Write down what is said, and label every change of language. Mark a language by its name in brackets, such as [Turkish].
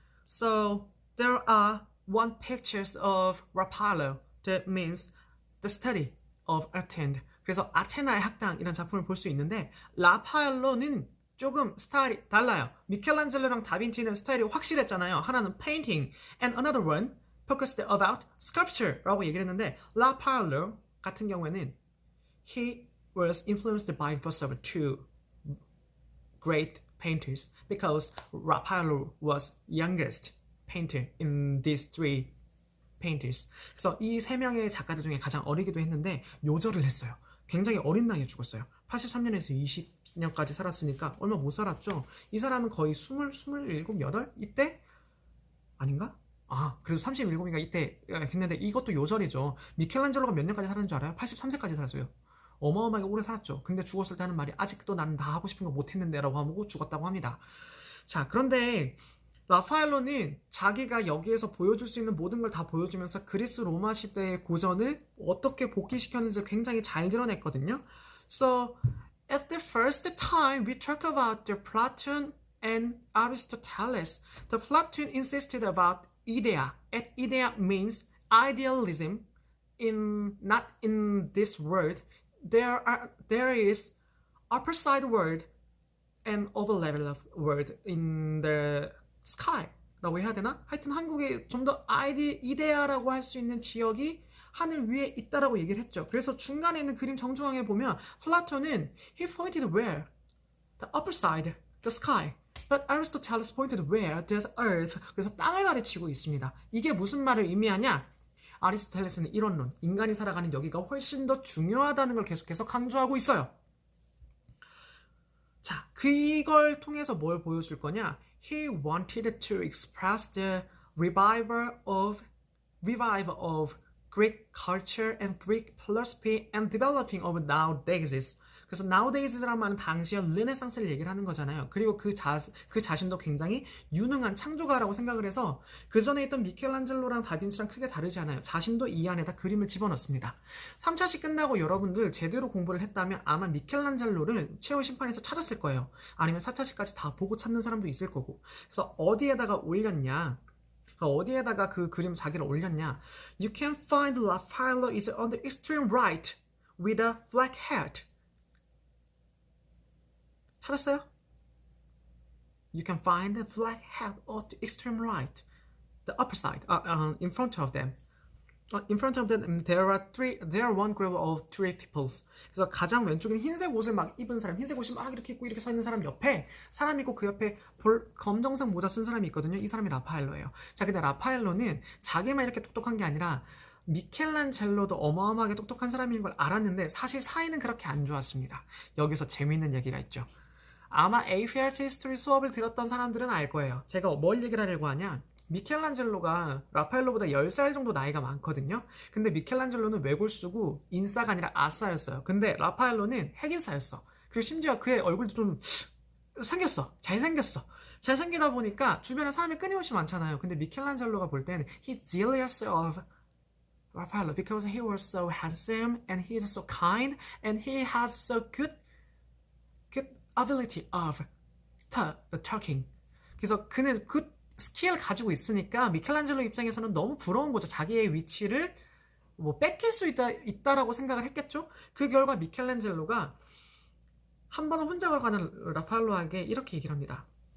[English] So there are one pictures of Raphael. That means the study of Athens. [Korean] 그래서 아테나의 학당 이런 작품을 볼 수 있는데 라파엘로는 조금 스타일이 달라요. 미켈란젤로랑 다빈치는 스타일이 확실했잖아요. 하나는 [English] painting and another one focused about sculpture [Korean] 라고 얘기를 했는데 라파엘로 같은 경우에는 [English] he was influenced by both of two great painters because Raphael was youngest painter in these three painters. [Korean] 그래서 이 세 명의 작가들 중에 가장 어리기도 했는데 요절을 했어요. 굉장히 어린 나이에 죽었어요. 83년에서 20년까지 살았으니까 얼마 못 살았죠. 이 사람은 거의 27, 8 이때 아닌가? 그래도 37인가 이때 했는데 이것도 요절이죠. 미켈란젤로가 몇 년까지 살았는 줄 알아요? 83세까지 살았어요. 어마어마하게 오래 살았죠. 근데 죽었을 때 하는 말이 아직도 나는 다 하고 싶은 거 못했는데 라고 하고 죽었다고 합니다. 자, 그런데 라파엘로는 자기가 여기에서 보여줄 수 있는 모든 걸 다 보여주면서 그리스 로마 시대의 고전을 어떻게 복귀시켰는지 굉장히 잘 드러냈거든요. [English] So, at the first time we talk about the Platon and Aristoteles, the Platon insisted about idea. And idea means idealism. Not in this word. There is upper side word and over level of word in the sky [Korean] 라고 해야 되나? 하여튼 한국에 좀 더 이데아라고 할 수 있는 지역이 하늘 위에 있다라고 얘기를 했죠. 그래서 중간에 있는 그림 정중앙에 보면 플라톤은 [English] he pointed where? The upper side, the sky. But Aristotle pointed where? There's earth. [Korean] 그래서 땅을 가르치고 있습니다. 이게 무슨 말을 의미하냐? 아리스토텔레스는 이론론, 인간이 살아가는 여기가 훨씬 더 중요하다는 걸 계속해서 강조하고 있어요. 자, 그걸 통해서 뭘 보여줄 거냐? [English] He wanted to express the revival of Greek culture and Greek philosophy and developing of nowadays. [Korean] 그래서 nowadays라는 말은 당시의 르네상스를 얘기를 하는 거잖아요. 그리고 그 자신도 굉장히 유능한 창조가라고 생각을 해서 그 전에 있던 미켈란젤로랑 다빈치랑 크게 다르지 않아요. 자신도 이 안에다 그림을 집어넣습니다. 3차시 끝나고 여러분들 제대로 공부를 했다면 아마 미켈란젤로를 최후 심판에서 찾았을 거예요. 아니면 4차시까지 다 보고 찾는 사람도 있을 거고. 그래서 어디에다가 올렸냐? 어디에다가 그 그림 자기를 올렸냐? [English] You can find Raphael is on the extreme right with a black hat. [Korean] 찾았어요? [English] You can find the black hat at the extreme right, the upper side, in front of them. In front of them, there are one group of three peoples. [Korean] 그래서 가장 왼쪽에는 흰색 옷을 막 입은 사람, 흰색 옷이 막 이렇게 입고 이렇게 서 있는 사람 옆에 사람이 있고 그 옆에 검정색 모자 쓴 사람이 있거든요. 이 사람이 라파엘로예요. 자, 근데 라파엘로는 자기만 이렇게 똑똑한 게 아니라 미켈란젤로도 어마어마하게 똑똑한 사람인 걸 알았는데 사실 사이는 그렇게 안 좋았습니다. 여기서 재미있는 얘기가 있죠. 아마 APRT 히스토리 수업을 들었던 사람들은 알 거예요. 제가 뭘 얘기를 하려고 하냐? 미켈란젤로가 라파엘로보다 10살 정도 나이가 많거든요. 근데 미켈란젤로는 외골수고 인싸가 아니라 아싸였어요. 근데 라파엘로는 핵인싸였어. 그리고 심지어 그의 얼굴도 좀 생겼어. 잘생겼어. 잘생기다 보니까 주변에 사람이 끊임없이 많잖아요. 근데 미켈란젤로가 볼 때는 [English] he's jealous of Raphael because he was so handsome and he is so kind and he has so good ability of talking. [Korean] 그래서 그는 그 스킬을 가지고 있으니까 미켈란젤로 입장에서는 너무 부러운 거죠. 자기의 위치를 뭐 뺏길 수 있다라고 생각을 했겠죠. 그 결과 미켈란젤로가 한 번은 혼자 걸어가는 라파엘로에게 이렇게 얘기를 합니다.